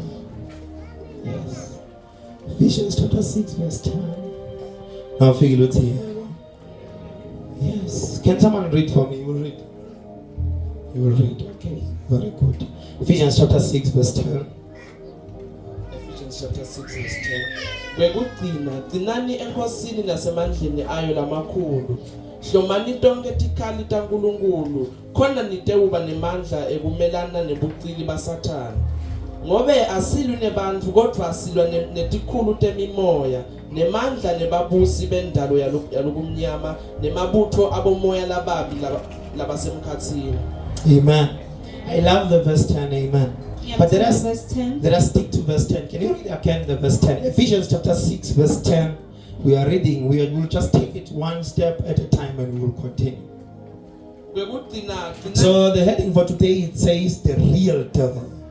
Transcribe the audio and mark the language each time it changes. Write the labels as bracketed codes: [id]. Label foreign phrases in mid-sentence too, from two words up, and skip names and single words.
[en] Yes. Ephesians chapter 6 verse 10. Now figure it here. Yes. Can someone read for me? You will read. You will read. Okay. Very good. Ephesians chapter 6 verse 10. Ephesians chapter 6 verse 10. [ss] Gcinani enkosini nasemandleni ayo lamakhulu. Hlomani tonke tikhali taNkulunkulu khona nitewuba nemandla ekumelana nebucili baSathane. Ngobe asilwi nebantfu kodwa asilwa netikhulu temimoya nemandla nebabusi bendalo yalokumnyama nemabutho abomoya lababi labasemkhatsini. [en] Amen. I love the verse 10. Amen. Yeah, but let us stick to verse 10. Can you read again the verse 10? Ephesians chapter 6 verse 10. We are reading. We will just take it one step at a time and we will continue. So the heading for today, it says the real devil.